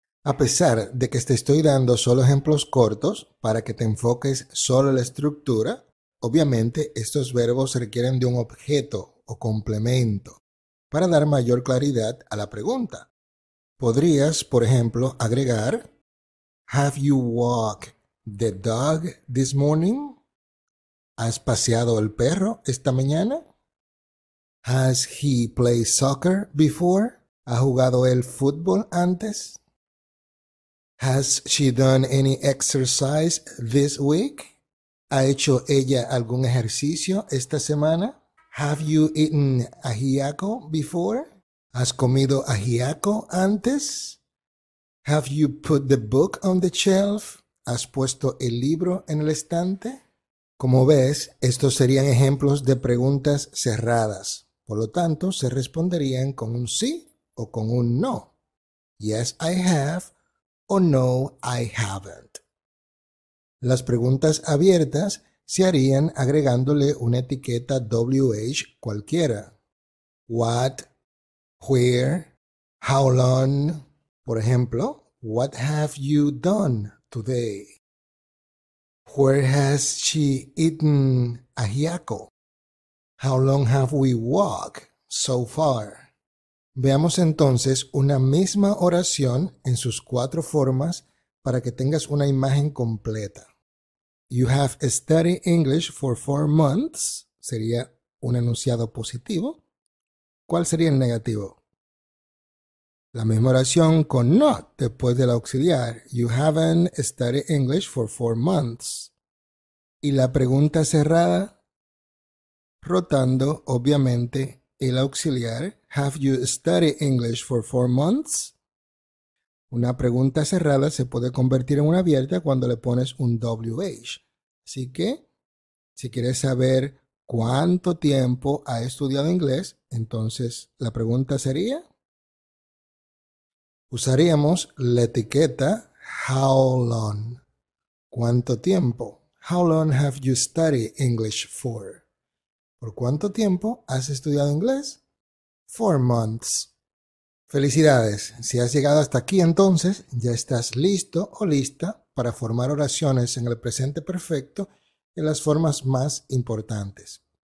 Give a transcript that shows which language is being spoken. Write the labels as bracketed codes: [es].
[es] A pesar de que te estoy dando solo ejemplos cortos para que te enfoques solo en la estructura, obviamente estos verbos requieren de un objeto o complemento para dar mayor claridad a la pregunta. Podrías, por ejemplo, agregar [en] Have you walked the dog this morning? [es] ¿Has paseado el perro esta mañana? [en] Has he played soccer before? [es] ¿Ha jugado el fútbol antes? [en] Has she done any exercise this week? [es] ¿Ha hecho ella algún ejercicio esta semana? [en] Have you eaten ajiaco before? [es] ¿Has comido ajiaco antes? [en] Have you put the book on the shelf? [es] ¿Has puesto el libro en el estante? Como ves, estos serían ejemplos de preguntas cerradas. Por lo tanto, se responderían con un sí o con un no. [en] Yes, I have o no, I haven't. [es] Las preguntas abiertas se harían agregándole una etiqueta WH cualquiera. [en] What, where, how long. [es] Por ejemplo, [en] what have you done today? Where has she eaten ajiaco? How long have we walked so far? [es] Veamos entonces una misma oración en sus 4 formas para que tengas una imagen completa. [en] You have studied English for 4 months. [es] Sería un enunciado positivo. ¿Cuál sería el negativo? La misma oración con not después del auxiliar. [en] You haven't studied English for 4 months. [es] Y la pregunta cerrada, rotando obviamente el auxiliar. [en] Have you studied English for 4 months? [es] Una pregunta cerrada se puede convertir en una abierta cuando le pones un WH. Así que, si quieres saber cuánto tiempo ha estudiado inglés, entonces la pregunta sería, usaríamos la etiqueta how long. ¿Cuánto tiempo? [en] How long have you studied English for? [es] ¿Por cuánto tiempo has estudiado inglés? [en] 4 months. [es] Felicidades, si has llegado hasta aquí entonces ya estás listo o lista para formar oraciones en el presente perfecto en las formas más importantes.